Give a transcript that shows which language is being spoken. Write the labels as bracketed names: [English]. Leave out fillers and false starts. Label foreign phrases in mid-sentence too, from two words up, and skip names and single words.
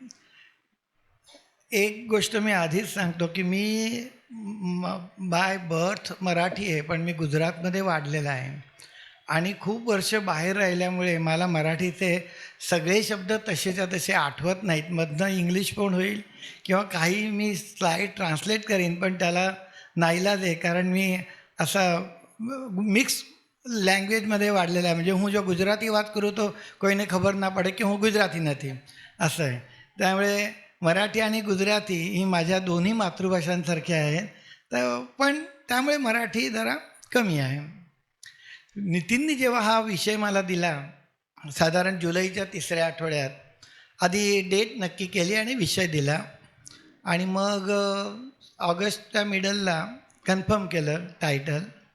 [Marathi] एक गोष्ट मी आधीच सांगतो की मी [English] by birth [Marathi] मराठी आहे, पण मी गुजरातमध्ये वाढलेला आहे आणि खूप वर्ष बाहेर राहिल्यामुळे मला मराठीचे सगळे शब्द तसेच्या तसे आठवत नाहीत. मधनं इंग्लिश पण होईल किंवा काही मी [English] slide translate [Marathi] करीन, पण त्याला नाईलाज आहे कारण मी असा मिक्स लँग्वेजमध्ये वाढलेला आहे. [Gujarati] म्हणजे હું જો ગુજરાતી વાત કરું તો કોઈને ખબર ના પડે કે હું ગુજરાતી નથી, [Marathi] असं आहे. त्यामुळे मराठी आणि गुजराती ही माझ्या दोन्ही मातृभाषांसारख्या आहेत. तर पण त्यामुळे मराठी जरा कमी आहे. नितीननी जेव्हा हा विषय मला दिला साधारण जुलैच्या 3ऱ्या आठवड्यात, आधी डेट नक्की केली आणि विषय दिला आणि मग ऑगस्टच्या मिडलला कन्फर्म केलं टायटल.